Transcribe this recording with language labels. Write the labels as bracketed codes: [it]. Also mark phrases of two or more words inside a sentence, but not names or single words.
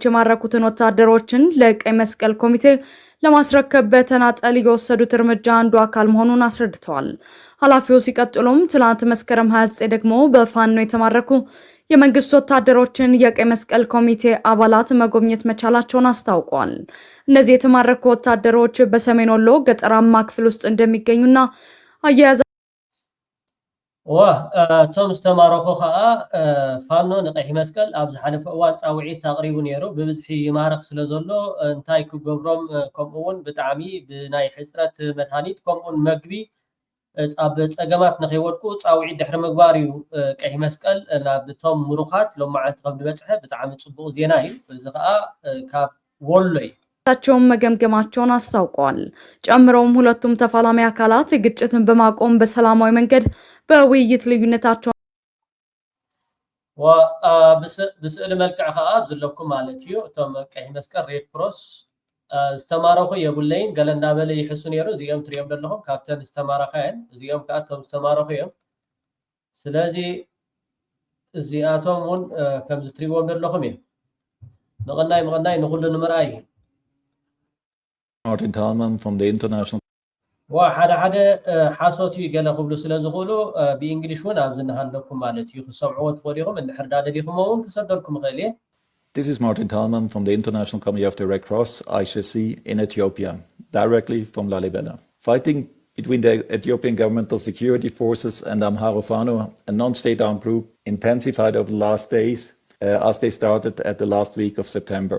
[am] የማረኩትን ወታደሮችን ለቀይ መስቀል ኮሚቴ ለማስረከብ በተናጠል የወሰዱት እርምጃ አንዱ አካል መሆኑን አስረድተዋል። ኃላፊው ሲቀጥሉም ትላንት መስከረም 29 ደግሞ በፋኖ የተማረኩ የመንግስት ወታደሮችን የቀይ መስቀል ኮሚቴ አባላት መጎብኘት መቻላቸውን አስታውቀዋል። እነዚህ የተማረኩ ወታደሮች በሰሜን ወሎ ገጠራማ ክፍል ውስጥ እንደሚገኙና አያያዛ [ti] ቶም ዝተማረኹ ከዓ ፋኖ ንቀይሕ መስቀል ኣብ ዝሓለፈ እዋን ፃውዒት ኣቕሪቡ ነይሩ። ብብዝሒ ይማረኽ ስለ ዘሎ እንታይ ክገብሮም ከምኡውን ብጣዕሚ ብናይ ሕፅረት መድሃኒት ከምኡውን መግቢ ኣብ ፀገማት ንኸይወድቁ ፃውዒት ድሕሪ ምግባር እዩ ቀይሕ መስቀል ናብቶም ምሩኻት ሎማዓንቲ ከም ዝበፅሐ ብጣዕሚ ፅቡቅ ዜና እዩ። እዚ ከዓ ካብ ወሎ እዩ [am] ቸውን መገምገማቸውን አስታውቀዋል። ጨምረውም ሁለቱም ተፋላሚ አካላት ግጭትን በማቆም በሰላማዊ መንገድ በውይይት ልዩነታቸው [ti] ብስእሊ መልክዕ ከዓ ዘለኩም ማለት እዩ እቶም ቀይሕ መስቀል [en] Red Cross [ti] ዝተማረኹ የብለይን ገለ እንዳበለ ይሕሱ ነይሩ። እዚኦም ትሪኦም ዘለኹም ካብተን ዝተማረኸን እዚኦም ከዓ እቶም ዝተማረኹ እዮም። ስለዚ እዚኣቶም እውን ከም ዝትሪእዎም ዘለኹም እዮም። ንቕናይ ንኹሉ ንምርኣይ [en] Martin Thalmann from the International [ti] ሓደ ሓሶት እዩ ገለ ክብሉ ስለ ዝኽእሉ ብእንግሊሽ እውን ኣብ ዝናሃለኩም ማለት እዩ ክሰምዕዎ ትኽእሉ ኢኹም እንድሕር ዳደሊኹም እውን ክሰደልኩም ይኽእል እየ። [en] This is Martin Thalmann from the International Committee of the Red Cross, ICRC, in Ethiopia, directly from Lalibela. Fighting between the Ethiopian governmental security forces and Amhara Fano, a non-state armed group, intensified over the last days as they started at the last week of September.